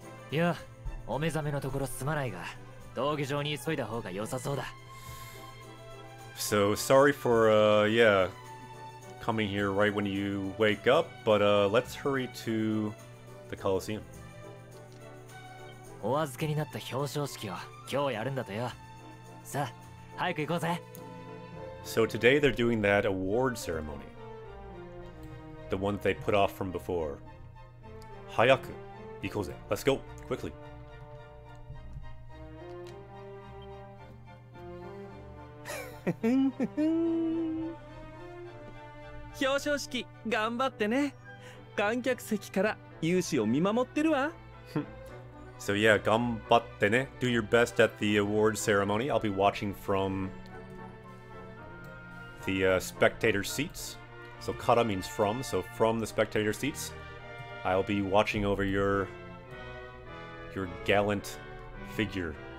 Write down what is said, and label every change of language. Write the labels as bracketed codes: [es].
[ja] いや、お目覚めのところすまないが、道具場に急いだ方が良さそうだ。 [en] So sorry for yeah, coming here right when you wake up, but let's hurry to the Coliseum. [ja] お預けになった表彰式を今日やるんだとよ。さあ、早く行こうぜ。 [en] So today they're doing that award ceremony. The one that they put off from before. Hayaku. Ikoze. Let's go quickly. [ja] 表彰式頑張ってね。観客席から勇姿を見守ってるわ。 [en] So yeah, [ja] gambatte ne. [en] Do your best at the award ceremony. I'll be watching from the spectator seats. So kara means from, so from the spectator seats, I'll be watching over your gallant figure.